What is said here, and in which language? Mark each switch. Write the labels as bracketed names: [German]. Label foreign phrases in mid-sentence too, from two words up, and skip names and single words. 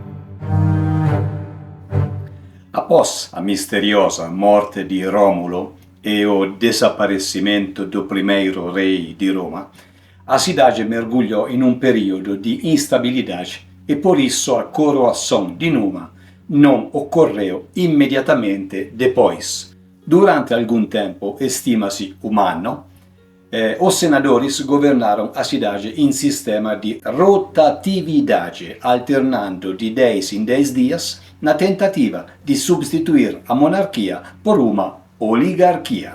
[Portuguese] Após a misteriosa morte di Romolo, e o desaparecimento do primeiro rei di Roma, a cidade mergulhou em um período de instabilidade e por isso a coroação de Numa não ocorreu imediatamente depois. Durante algum tempo, estima-se um ano, os senadores governaram a cidade em sistema de rotatividade, alternando de 10 em 10 dias na tentativa de substituir a monarquia por uma oligarquia.